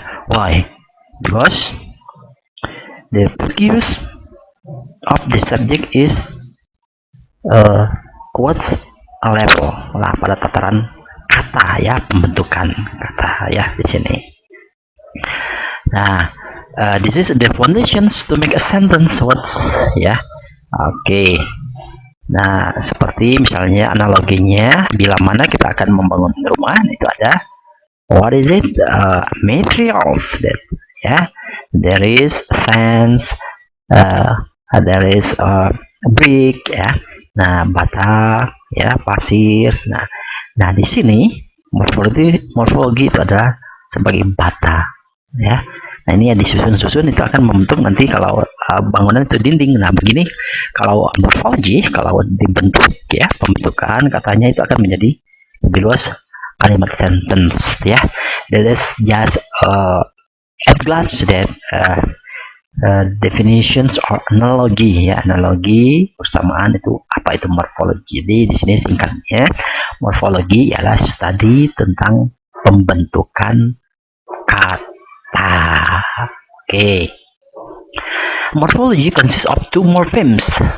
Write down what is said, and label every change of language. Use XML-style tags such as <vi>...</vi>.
<en>Why? Because the focus of the subject is what's level lah,</en> <id>pada tataran kata, pembentukan kata di sini.</id> <en>Nah, this is the foundations to make a sentence words. Okay.</en> <id>Nah, seperti misalnya analoginya, bila mana kita akan membangun rumah, itu ada</id> <en>what is it? Materials that there is fence, there is brick,</en> <id>nah bata, pasir. Nah di sini morfologi itu adalah sebagai bata, Nah ini disusun-susun, itu akan membentuk nanti kalau bangunan itu dinding. Nah begini kalau morfologi, kalau dibentuk pembentukan katanya itu akan menjadi lebih luas kalimat sentence.</id> <en>That is just at glance that definitions or analogi.</en> <id>Analogi persamaan itu apa itu morfologi. Jadi di sini singkatnya morfologi ialah studi tentang pembentukan kata. Okay.</id> <en>Morphology consists of two morphemes.</en>